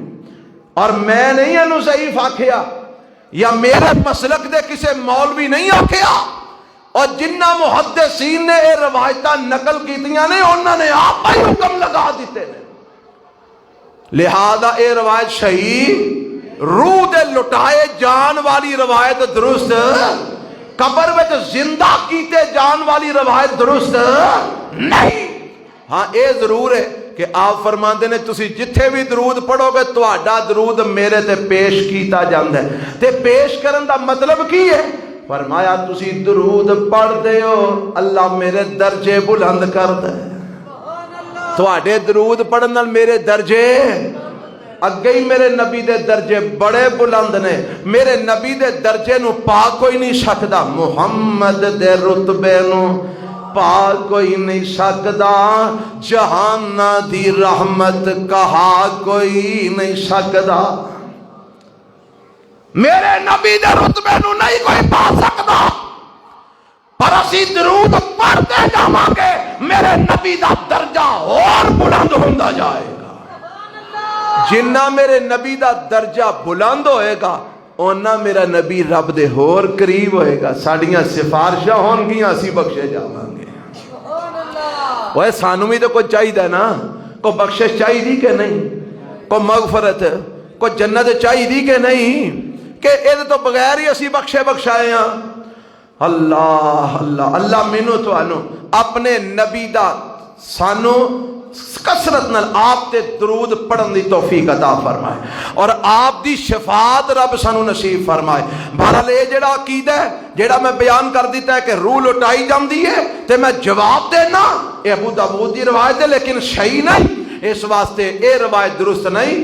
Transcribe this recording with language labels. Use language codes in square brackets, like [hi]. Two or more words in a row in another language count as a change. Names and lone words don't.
[pa] اور میں نہیں انہوں ضعیف آکھیا یا میرے مسلک دے کسے مولوی نہیں آکھیا، اور جنہ محدثین نے اے روایتہ نقل کیتیاں نے انہوں نے آپ ہی حکم لگا دیتے ہیں، لہذا اے روایت صحیح، روح دے لٹائے جان والی روایت درست، قبر وچ زندہ کیتے جان والی روایت درست نہیں۔ ہاں اے ضرور ہے کہ آپ فرماندے نے تسی جتھے بھی درود پڑھو گے تہاڈا درود میرے تے پیش کیتا جاندا ہے، تے پیش کرن دا مطلب کی ہے؟ فرمایا تسی درود پڑھ دے ہو اللہ میرے درجے بلند کر دے، تہاڈے درود پڑھن نال میرے درجے اگے ہی میرے نبی دے درجے بڑے بلند نے، میرے نبی دے درجے نو پا کوئی نہیں سکدا، محمد دے رتبے نو پا کوئی نہیں سکدا، جہانا دی رحمت کہا کوئی نہیں سکدا، میرے نبی دے رتبے نو نہیں کوئی پا سکدا، پر اسی درود پڑھتے جاواں گے میرے نبی دا درجہ اور بلند ہوندا جائے گا۔ جنہ میرے نبی دا درجہ بلند ہوئے گا اونا میرا نبی رب دے ہور قریب ہوئے گا، ساڑیاں سفارشاں ہون گیاں اسی بخشے جاواں گے۔ وہ سانو بھی تو کوئی چاہیے نا، کوئی بخشش چاہیے دی کہ نہیں، کوئی مغفرت کوئی جنت چاہیے دی کہ نہیں، کہ یہ تو بغیر ہی اسی بخشے بخشائے ہیں۔ اللہ اللہ اللہ مینو تو آنو اپنے نبی دا سانو کثرت نال آپ تے درود پڑھن دی توفیق عطا فرمائے اور آپ دی شفاعت رب سانو نصیب فرمائے۔ بہرحال یہ جڑا عقیدہ ہے جڑا میں بیان کر دیتا ہے کہ روح لٹائی جاندی ہے تے میں جواب دینا، اے ابو داؤد دی روایت ہے لیکن صحیح نہیں، اس واسطے اے روایت درست نہیں۔